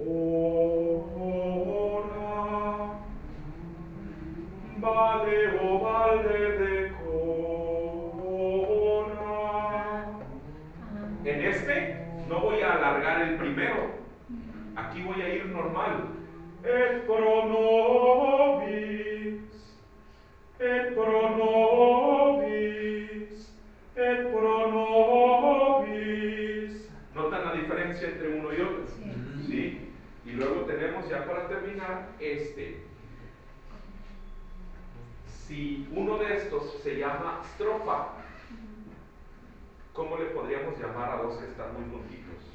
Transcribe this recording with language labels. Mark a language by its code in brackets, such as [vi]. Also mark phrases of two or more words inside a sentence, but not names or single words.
[es] Ora. Valle o valde de Cora. En este no voy a alargar el primero. Aquí voy a ir normal. [la] Et pro nobis, et pro nobis, et pro nobis. [es] ¿Notan la diferencia entre uno y otro? ¿Sí? Y luego tenemos ya para terminar este. Si uno de estos se llama estrofa, ¿cómo le podríamos llamar a dos que están muy juntitos?